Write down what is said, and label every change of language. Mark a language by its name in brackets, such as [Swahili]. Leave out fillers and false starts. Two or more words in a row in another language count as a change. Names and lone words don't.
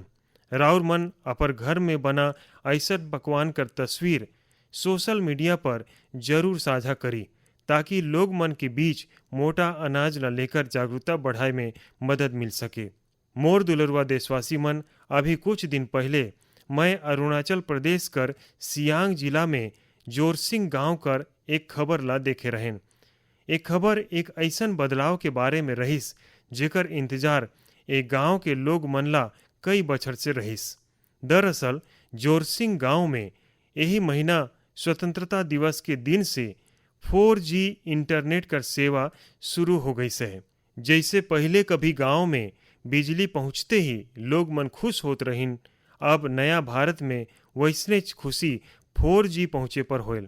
[Chhattisgarhi] राउर मन अपर घर में बना ऐसा पकवान कर तस्वीर सोशल मीडिया पर जरूर साझा करी ताकि लोग मन के बीच मोटा अनाज ला लेकर जागरूकता बढ़ाए में मदद मिल सके। मोर दुलरुआ देशवासी मन, अभी कुछ दिन पहले मैं अरुणाचल प्रदेश कर सियांग जिला में जोरसिंग गांव कर एक खबर ला देखे रहें। एक खबर एक ऐसन बदलाव के बारे में रहिस जेकर इंतजार एक गांव के लोग मन ला कई बछर से रहिस। दरअसल जोरसिंग गांव में यही महीना स्वतंत्रता दिवस के दिन से 4G इंटरनेट कर सेवा शुरू हो गई से। जैसे पहले कभी गांव में बिजली पहुंचते ही लोग मन खुश होत रहिन, अब नया भारत में वैसने खुशी 4G पहुंचे पर होल।